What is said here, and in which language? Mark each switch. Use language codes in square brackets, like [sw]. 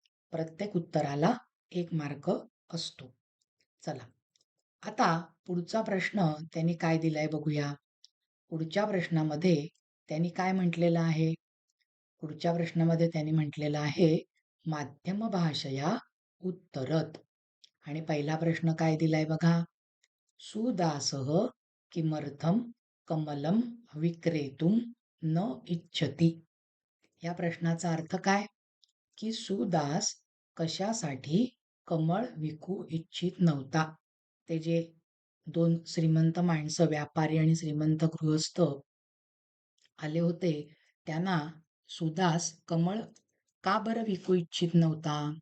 [mr] प्रत्येक उत्तराला 1 मार्क असतो. चला आता पुढचा प्रश्न त्यांनी काय दिलाय बघूया. पुढच्या प्रश्नामध्ये त्यांनी काय म्हटलेलं आहे? पुढच्या प्रश्नामध्ये त्यांनी म्हटलेलं आहे [sa] माध्यम भाषया उत्तरत. [mr] आणि पहिला प्रश्न काय दिलाय बघा. [sa] सुदासः किमर्थं कमलं विक्रेतुं न इच्छति. [mr] या प्रश्नाचा अर्थ काय? की सुदास कशासाठी कमळ विकू इच्छित नव्हता. ते जे 2 श्रीमंत माणसं व्यापारी आणि श्रीमंत गृहस्थ आले होते त्यांना सुदास कमळ का बरं विकू इच्छित नव्हता?